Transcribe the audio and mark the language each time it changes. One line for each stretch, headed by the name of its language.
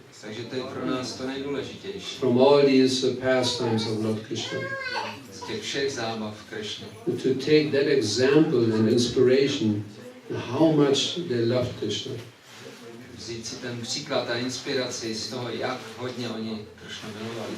Czech: Takže to je pro nás to nejdůležitější.
English: From all these pastimes of Lord Krishna.
Czech: Z těch všech zábav Krishny.
English: To take that example and inspiration, how much they loved Krishna.
Czech: Vzít si ten příklad a inspiraci z toho, jak hodně oni Krishnu milovali.